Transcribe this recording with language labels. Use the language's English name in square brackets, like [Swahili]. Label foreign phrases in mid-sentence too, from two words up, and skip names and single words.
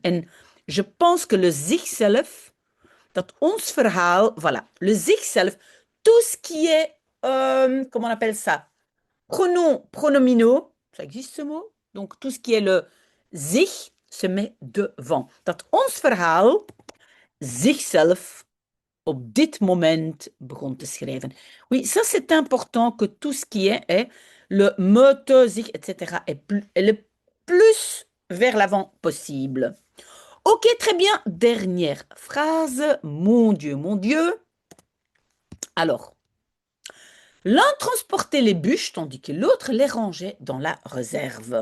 [French] En je pense que le zichzelf, [Dutch] dat ons verhaal, [French] voilà, le zichzelf, tout ce qui est, comment on appelle ça, pronominaux, ça existe ce mot? Donc tout ce qui est le zich se met devant. [Dutch] Dat ons verhaal zichzelf op dit moment begon te schrijven. [French] Oui, ça c'est important que tout ce qui est le me, te, zich, etc. est le plus vers l'avant possible. Ok, très bien. Dernière phrase. Mon Dieu, mon Dieu. Alors, l'un transportait les bûches tandis que l'autre les rangeait dans la réserve.